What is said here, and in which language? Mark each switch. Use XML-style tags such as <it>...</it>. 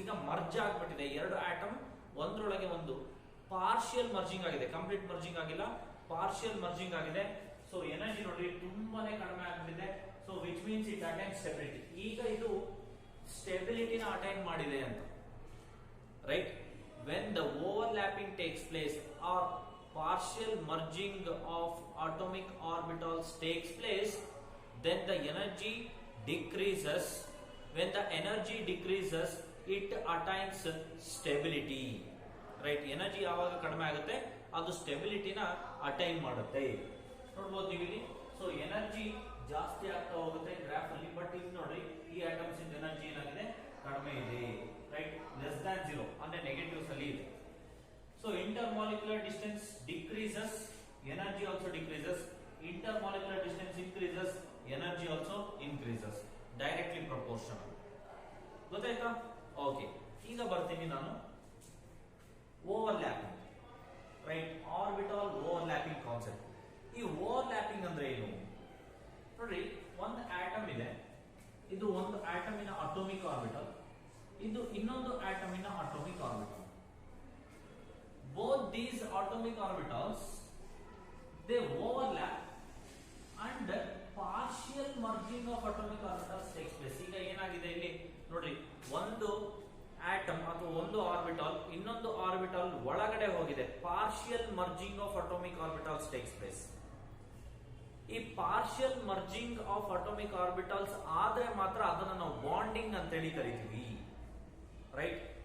<kn>ಈಗ ಮರ್ಜ್ ಆಗ್ಬಿಟ್ಟಿದೆ, ಎರಡು ಆಟಮ್ ಒಂದ್ರೊಳಗೆ ಒಂದು ಪಾರ್ಷಿಯಲ್ ಮರ್ಜಿಂಗ್ ಆಗಿದೆ, ಕಂಪ್ಲೀಟ್ ಮರ್ಜಿಂಗ್ ಆಗಿಲ್ಲ, ಪಾರ್ಷಿಯಲ್ ಮರ್ಜಿಂಗ್ ಆಗಿದೆ.</kn> <en>so energy</en> <kn>ನೋಡ್ರಿ ತುಂಬಾನೇ ಕಡಿಮೆ ಆಗ್ಬಿಟ್ಟಿದೆ.</kn> <en>So which means it attain stability.</en> <kn>ಈಗ ಇದು ಸ್ಟೆಬಿಲಿಟಿನ ಅಟೈನ್ ಮಾಡಿದೆ ಅಂತ, right.</kn> <en>When the overlapping takes place or partial merging of atomic orbitals takes place, then the energy decreases. When the energy decreases, it attains stability, right.</en> <kn>Energy ಯಾವಾಗ ಕಡಿಮೆ ಆಗುತ್ತೆ, ಅದು ಸ್ಟೆಬಿಲಿಟಿನ attain ಮಾಡುತ್ತೆ. ನೋಡಬಹುದು ನೀವು ಇಲ್ಲಿ. ಸೊ ಎನರ್ಜಿ ಜಾಸ್ತಿ ಆಗ್ತಾ ಹೋಗುತ್ತೆ ಗ್ರಾಫ್ ಅಲ್ಲಿ, ಬಟ್ ಇಲ್ಲಿ ನೋಡ್ರಿ, ಈ ಆಟಮ್ಸ್ ಇಂದ ಎನರ್ಜಿ ಏನಾಗಿದೆ, ಕಡಿಮೆ ಇದೆ, ರೈಟ್.</kn> <en>less than 0</en> <kn>ಅಂದ್ರೆ ನೆಗೆಟಿವ್ಸ್ ಅಲ್ಲಿ ಇದೆ.</kn> <en>So intermolecular distance decreases, energy also decreases. Intermolecular distance increases, energy also increases. Directly proportional.</en> <kn>ಗೊತ್ತಾಯ್ತಾ? ಓಕೆ, ಈಗ ಬರ್ತೀನಿ ನಾನು overlapping, right.</kn> <en>Orbital overlapping concept.</en> <kn>ಈ ಓವರ್ಲ್ಯಾಪಿಂಗ್ ಅಂದ್ರೆ ಏನು ನೋಡ್ರಿ, ಒಂದು ಆಟಮ್ ಇದೆ, ಇದು ಒಂದು ಆಟಮಿನ ಅಟೋಮಿಕ್ ಆರ್ಬಿಟಲ್, ಇದು ಇನ್ನೊಂದು ಆಟಮಿನ atomic orbital.</kn> <en>Both these atomic orbitals they overlap and partial merging of atomic orbitals takes place.</en> <kn>ಈಗ ಏನಾಗಿದೆ ಇಲ್ಲಿ ನೋಡ್ರಿ, ಒಂದು ಆಟಮ್ ಅಥವಾ ಒಂದು ಆರ್ಬಿಟಲ್ ಇನ್ನೊಂದು ಆರ್ಬಿಟಲ್ ಒಳಗಡೆ ಹೋಗಿದೆ.</kn> <en>Partial merging of atomic orbitals takes place.</en> <kn>ಈ partial merging of atomic orbitals ಆದ್ರೆ ಮಾತ್ರ ಅದನ್ನ ನಾವು ಬಾಂಡಿಂಗ್ ಅಂತೇಳಿ ಕರಿತೀವಿ, ರೈಟ್.</kn>